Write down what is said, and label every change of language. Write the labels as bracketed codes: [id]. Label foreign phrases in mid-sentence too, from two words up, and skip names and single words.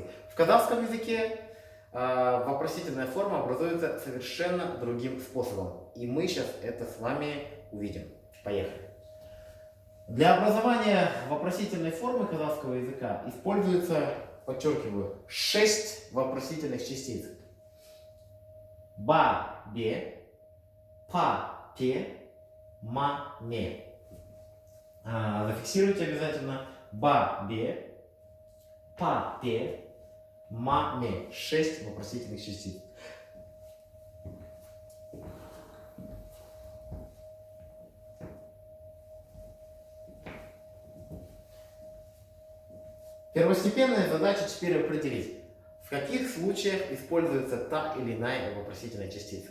[ru] В казахском языке вопросительная форма образуется совершенно другим способом. И мы сейчас это с вами увидим. Поехали. Для образования вопросительной формы казахского языка используется, подчеркиваю, 6 вопросительных частиц. [kk] Ба, бе, па, пе, ма, ме. [ru] Зафиксируйте обязательно [kk] ба, бе, па, пе, ма, ме. [ru] 6 вопросительных частиц. Первостепенная задача теперь определить, в каких случаях используется та или иная вопросительная частица.